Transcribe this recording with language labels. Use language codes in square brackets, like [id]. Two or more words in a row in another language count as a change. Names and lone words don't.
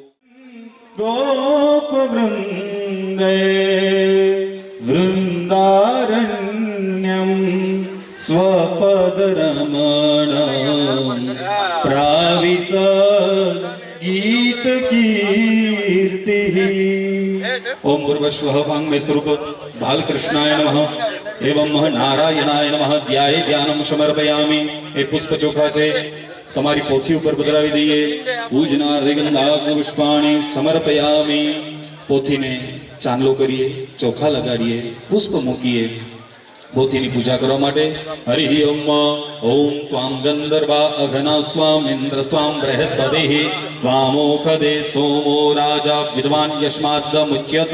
[sa] ગોપ વૃંદે વૃંદારણ્યમ સ્વપદ રમણ પ્રાવિશ ગીત કીર્તિ. ઓમ ભૂર્ભુવઃ સ્વઃ વાંગ્મય સ્વરૂપ બાલકૃષ્ણાય નમઃ. एवं नारायणाय नमः ध्याये ध्यानम समर्पयामि। [gu] એ પુષ્પ ચોખા છે તમારી પોથી ઉપર પધરાવી દઈએ। [sa] પૂજનાર્થે ગંધાક્ષ પુષ્પાણિ સમર્પયામિ। [gu] પોથીને ચાંદલો કરીએ, ચોખા લગાડીએ, પુષ્પ મૂકીએ। પોથીની પૂજા કરવા માટે હરિ ઓમ [sa] ઓમ ત્વામ ગંધર્વા અઘનાસ્ત્વામ ઇન્દ્રસ્ત્વામ બૃહસ્પતિઃ ત્વામોખદે સોમો રાજા વિદ્વાન યસ્માદમુચ્યત।